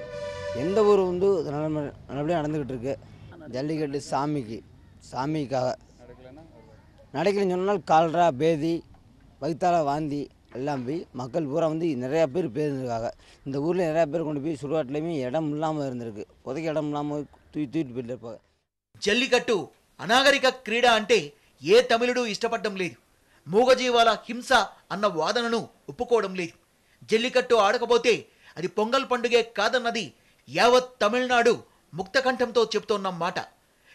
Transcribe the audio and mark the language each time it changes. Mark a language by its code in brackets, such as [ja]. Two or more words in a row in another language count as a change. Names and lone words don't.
[ta] எந்த ஊர் வந்து நல்லபடியாக நடந்துக்கிட்டு இருக்கு. ஜல்லிக்கட்டு சாமிக்காக நடக்கலன்னு சொன்னால் கால்ரா, பேதி, வயிற்றால வாந்தி எல்லாம் போய் மக்கள் பூரா வந்து நிறையா பேர் பேருந்துக்காக இந்த ஊரில் நிறையா பேர் கொண்டு போய் சுடுகாட்டிலையுமே இடம் இல்லாமல் இருந்திருக்கு. புதைக்க இடம் இல்லாமல் தூக்கிட்டு போயிட்டு இருப்பாங்க. [te] జల్లికట్టు అనాగరిక క్రీడ అంటే ఏ తమిళుడు ఇష్టపడడం లేదు. మూగజీవాల హింస అన్న వాదనను ఒప్పుకోవడం లేదు. జల్లికట్టు ఆడకపోతే అది పొంగల్ పండుగే కాదన్నది యావత్ తమిళనాడు ముక్తకంఠంతో చెబుతోన్న మాట.